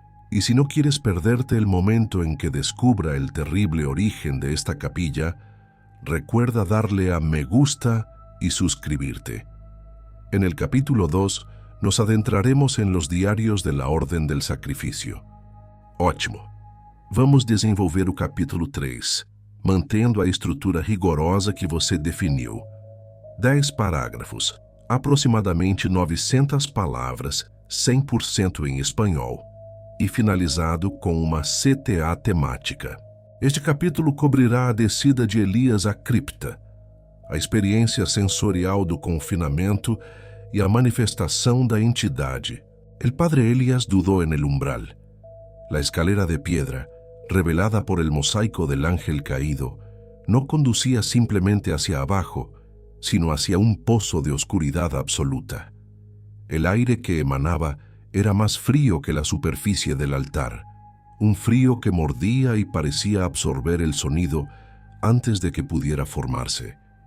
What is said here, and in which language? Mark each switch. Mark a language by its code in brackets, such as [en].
[es] Y si no quieres perderte el momento en que descubra el terrible origen de esta capilla, recuerda darle a me gusta y suscribirte. En el capítulo 2 nos adentraremos en los diarios de la Orden del Sacrificio. [pt] Ótimo! Vamos desenvolver o capítulo 3, mantendo a estrutura rigorosa que você definiu. 10 parágrafos, aproximadamente 900 palavras, 100% em espanhol, e finalizado com uma CTA temática. Este capítulo cobrirá a descida de Elias à cripta, a experiência sensorial do confinamento e a manifestação da entidade. [es] El padre Elías dudó en el umbral. La escalera de piedra, revelada por el mosaico del ángel caído, no conducía simplemente hacia abajo, sino hacia un pozo de oscuridad absoluta. El aire que emanaba era más frío que la superficie del altar, un frío que mordía y parecía absorber el sonido antes de que pudiera formarse.